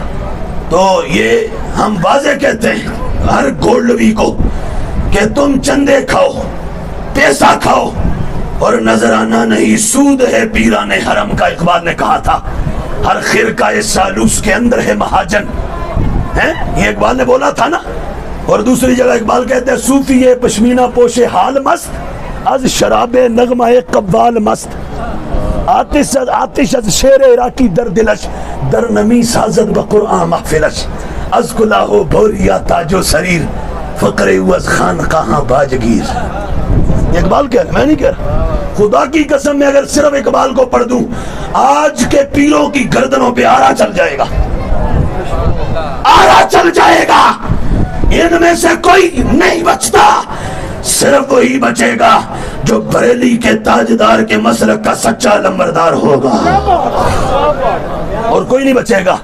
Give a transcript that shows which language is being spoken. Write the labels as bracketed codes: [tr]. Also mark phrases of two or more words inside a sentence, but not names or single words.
[ur] تو یہ ہم واضح کہتے ہیں ہر گولڈوی کو کہ تم چندے کھاؤ, پیسہ کھاؤ, اور نظرانہ نہیں سود ہے پیران حرم کا. اقبال نے کہا تھا ہر خرقہ سالوس کے اندر ہے مہاجن, یہ اقبال نے بولا تھا نا. اور دوسری جگہ اقبال کہتے ہیں [fa] صوفی پشمینہ پوش حال مست, از شراب نغمہ قوال مست, آتش از شیر عراقی در دلش, در نمی سازد بقرآن محفلش, از کلاہو بوریا تاجو سریر, فقر او از خان کہاں باجگیر. [ur] اقبال کہہ رہے, میں نہیں کہہ رہا. خدا کی قسم میں اگر صرف اقبال کو پڑھ دوں, آج کے پیروں کی گردنوں پہ آرا چل جائے گا, آرا چل جائے گا. ان میں سے کوئی نہیں بچتا, صرف وہی بچے گا جو بریلی کے تاجدار کے مسلک کا سچا لمبردار ہوگا, اور کوئی نہیں بچے گا.